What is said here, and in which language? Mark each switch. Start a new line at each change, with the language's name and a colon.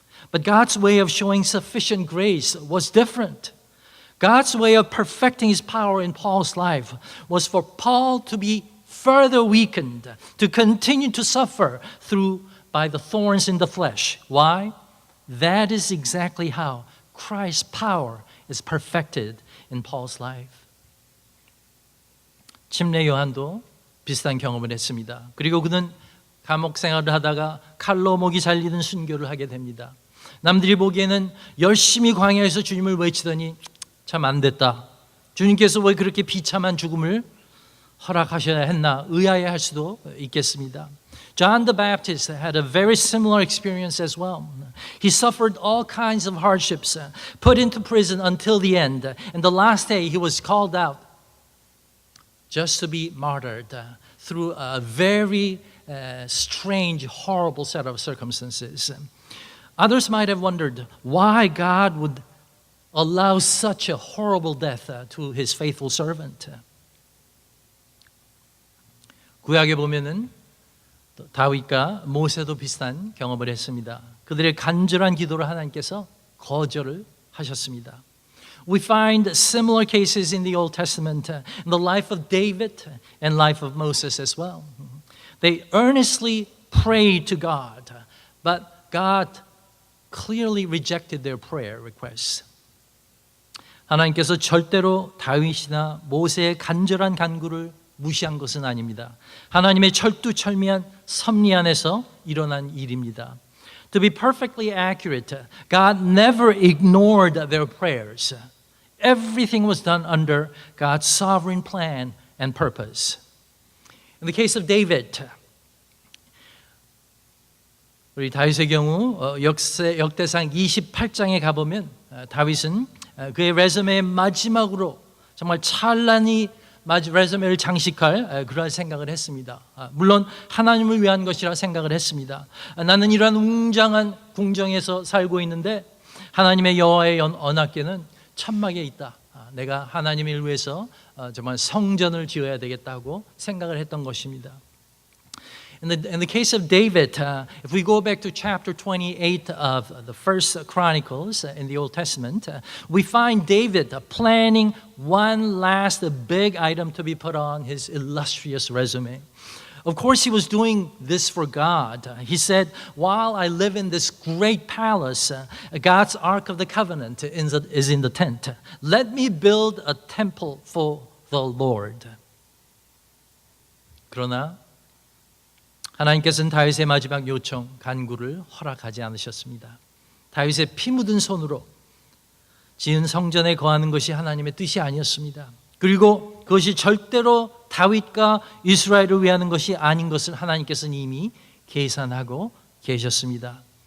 English: But God's way of showing sufficient grace was different. God's way of perfecting His power in Paul's life was for Paul to be further weakened, to continue to suffer by the thorns in the flesh. Why? That is exactly how Christ's power is perfected in Paul's life.
Korean: 침례 요한도 비슷한 경험을 했습니다. 그리고 그는 감옥 생활을 하다가 칼로 목이 잘리는 순교를 하게 됩니다. 남들이 보기에는 열심히 광야에서 주님을 외치더니 참 안 됐다. 주님께서 왜 그렇게 비참한 죽음을 허락하셔야 했나 의아해할 수도 있겠습니다.
English: John the Baptist had a very similar experience as well. He suffered all kinds of hardships, put into prison until the end, and the last day he was called out just to be martyred through a very strange, horrible set of circumstances. Others might have wondered why God would allow such a horrible death to His faithful servant.
Korean: 구약에 보면은 다윗과 모세도 비슷한 경험을 했습니다. 그들의 간절한 기도를 하나님께서 거절을 하셨습니다.
English: We find similar cases in the Old Testament, in the life of David and life of Moses as well. They earnestly prayed to God, but God clearly rejected their prayer requests.
Korean: 하나님께서 절대로 다윗이나 모세의 간절한 간구를 무시한 것은 아닙니다. 하나님의 철두철미한 섭리 안에서 일어난 일입니다.
English: To be perfectly accurate, God never ignored their prayers. Everything was done under God's sovereign plan and purpose. In the case of David,
Korean: 우리 다윗의 경우 역대상 28장에 가보면 다윗은 그의 레sume의 마지막으로 정말 찬란히 레sume를 장식할 그런 생각을 했습니다. 물론 하나님을 위한 것이라 생각을 했습니다. 나는 이러한 웅장한 궁정에서 살고 있는데 하나님의 여호와의 언약궤는 천막에 있다. 내가 하나님을 위해서 정말 성전을 지어야 되겠다고 생각을 했던 것입니다.
English: In the case of David, if we go back to chapter 28 of the First Chronicles in the Old Testament, we find David planning one last big item to be put on his illustrious resume. Of course, he was doing this for God. He said, while I live in this great palace, God's Ark of the Covenant is in the tent. Let me build a temple for the Lord.
Korean: 그러나 하나님께서는 다윗의 마지막 요청, 간구를 허락하지 않으셨습니다. 다윗의 피 묻은 손으로 지은 성전에 거하는 것이 하나님의 뜻이 아니었습니다. 그리고 그것이 절대로 다윗과 이스라엘을 위하는 것이 아닌 것을 하나님께서는 이미 계산하고 계셨습니다.